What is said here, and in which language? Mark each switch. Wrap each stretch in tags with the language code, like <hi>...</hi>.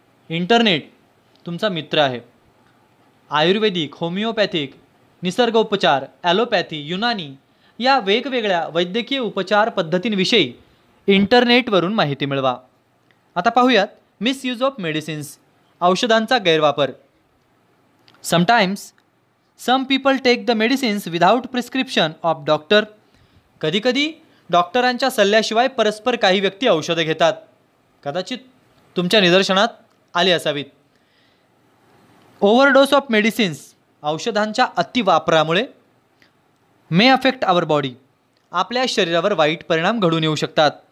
<mr>Internet तुमचा मित्र आहे. आयुर्वेदिक, होमिओपॅथिक, निसर्गोपचार, ॲलोपॅथी, युनानी या वेगवेगळ्या वैद्यकीय उपचार पद्धतींविषयी इंटरनेटवरून माहिती मिळवा. आता पाहूयात</mr> <en>misuse of medicines,</en> <mr>औषधांचा गैरवापर.</mr> <en>Sometimes some people take the medicines without prescription of doctor.</en> <mr>कधीकधी डॉक्टरांच्या सल्ल्याशिवाय परस्पर काही व्यक्ती औषधं घेतात. कदाचित तुमच्या निदर्शनात आले असावीत.</mr> <en>overdose of medicines,</en> <mr>औषधांच्या अतिवापरामुळे</mr> <en>may affect our body,</en> <mr>आपल्या शरीरावर वाईट परिणाम घडून येऊ शकतात.</mr>